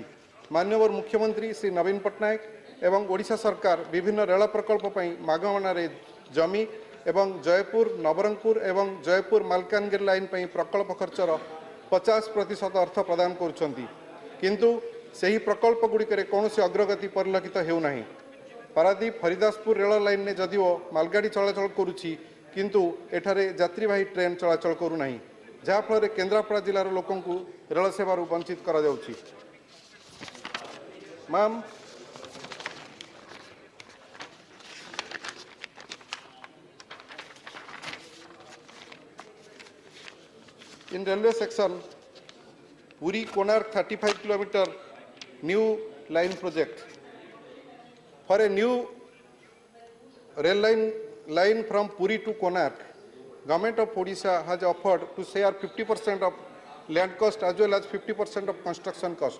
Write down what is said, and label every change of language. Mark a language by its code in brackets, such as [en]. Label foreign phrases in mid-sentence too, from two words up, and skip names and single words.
[or] ମାନ୍ୟବର ମୁଖ୍ୟମନ୍ତ୍ରୀ ଶ୍ରୀ ନବୀନ ପଟ୍ଟନାୟକ ଏବଂ ଓଡ଼ିଶା ସରକାର ବିଭିନ୍ନ ରେଳ ପ୍ରକଳ୍ପ ପାଇଁ ମାଗଣାରେ ଜମି ଏବଂ ଜୟପୁର, ନବରଙ୍ଗପୁର ଏବଂ ଜୟପୁର ମାଲକାନଗିରି ଲାଇନ୍ ପାଇଁ ପ୍ରକଳ୍ପ ଖର୍ଚ୍ଚର 50% ଅର୍ଥ ପ୍ରଦାନ କରୁଛନ୍ତି, କିନ୍ତୁ ସେହି ପ୍ରକଳ୍ପଗୁଡ଼ିକରେ କୌଣସି ଅଗ୍ରଗତି ପରିଲକ୍ଷିତ ହେଉନାହିଁ। ପାରାଦୀପ ହରିଦାସପୁର ରେଳ ଲାଇନ୍ରେ ଯଦିଓ ମାଲଗାଡ଼ି ଚଳାଚଳ କରୁଛି କିନ୍ତୁ ଏଠାରେ ଯାତ୍ରୀବାହୀ ଟ୍ରେନ୍ ଚଳାଚଳ କରୁନାହିଁ, ଯାହାଫଳରେ କେନ୍ଦ୍ରାପଡ଼ା ଜିଲ୍ଲାର ଲୋକଙ୍କୁ ରେଳ ସେବାରୁ ବଞ୍ଚିତ କରାଯାଉଛି। ମ୍ୟାମ୍, [en] in railway section, Puri Konark 35 km new line project. For a new rail line from Puri to Konark, Government of Odisha has offered to share 50% of land cost as well as 50% of construction cost.